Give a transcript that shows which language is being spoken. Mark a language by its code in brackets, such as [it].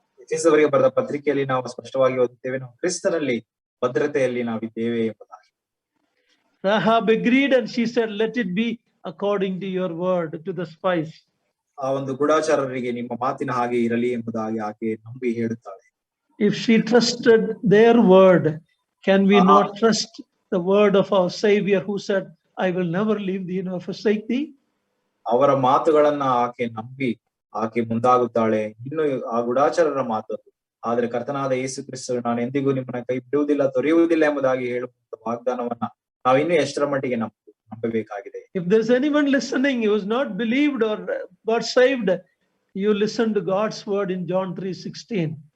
[kn] ಎಫೆಸದವರಿಗೆ ಬರೆದ ಪತ್ರಿಕೆಯಲ್ಲಿ ನಾವು ಸ್ಪಷ್ಟವಾಗಿ ಓದುತ್ತೇವೆ, ನಾವು ಕ್ರಿಸ್ತನಲ್ಲಿ ಭದ್ರತೆಯಲ್ಲಿ ನಾವಿದ್ದೇವೆ ಎಂಬುದಾಗಿ. [en] Rahab agreed and she said, let it be according to your word, to the spies. [kn] ಆ ಒಂದು ಗೂಢಚಾರರಿಗೆ ನಿಮ್ಮ ಮಾತಿನ ಹಾಗೆ ಇರಲಿ ಎಂಬುದಾಗಿ ಆಕೆ ನಂಬಿ ಹೇಳುತ್ತಾಳೆ. [en] If she trusted their word, can we not trust the word of our Savior who said, I will never leave thee nor forsake thee? [kn] ಅವರ ಮಾತುಗಳನ್ನ ಆಕೆ ನಂಬಿ ಆಕೆ ಮುಂದಾಗುತ್ತಾಳೆ. ಇನ್ನು ಆ ಗೂಢಚಾರರ ಮಾತು, ಆದ್ರೆ ಕರ್ತನಾದ ಯೇಸು ಕ್ರಿಸ್ತರು ನಾನು ಎಂದಿಗೂ ನಿಮ್ಮನ್ನ ಕೈ ಬಿಡುವುದಿಲ್ಲ ತೊರೆಯುವುದಿಲ್ಲ ಎಂಬುದಾಗಿ ಹೇಳುವಂತ ವಾಗ್ದಾನವನ್ನ ನಾವು ಇನ್ನೂ ಎಷ್ಟರ ಮಟ್ಟಿಗೆ ನಂಬಬೇಕಾಗಿದೆ. [en] If there's anyone listening who is not believed or got saved, you listen to God's word in John 3:16.